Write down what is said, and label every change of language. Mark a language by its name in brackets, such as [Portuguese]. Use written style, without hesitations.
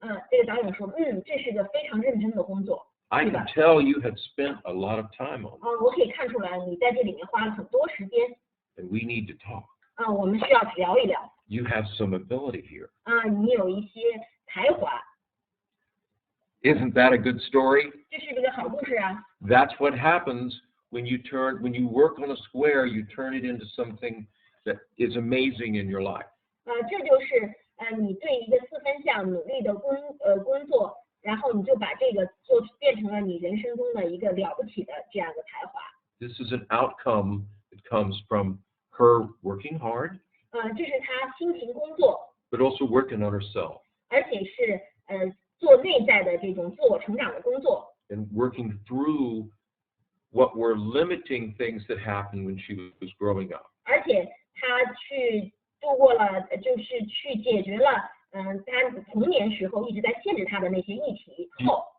[Chinese] 这个导演说，这是个非常认真的工作。 [English] I can tell you have spent a lot of time on it. [Chinese] 我可以看出来你在这里面花了很多时间。 [English] And we need to talk. [Chinese] 我们需要聊一聊。 [English] You have some ability here. [Chinese] 你有一些才华。 [English] Isn't that a good story? [Chinese] 这是个好故事啊。 [English] That's what happens when you work on a square, you turn it into something that is amazing in your life. [Chinese] 这就是你对一个四分相努力的工作，然后你就把这个做变成了你人生中的一个了不起的这样一个才华。 [English] This is an outcome that comes from her working hard. [Chinese] 这是她辛勤工作， [English] But also working on herself. [Chinese] 而且是做内在的这种自我成长的工作。 [English] And working through what were limiting things that happened when she was growing up. [Chinese] 而且她去度过了，就是去解决了，她童年时候一直在限制她的那些议题后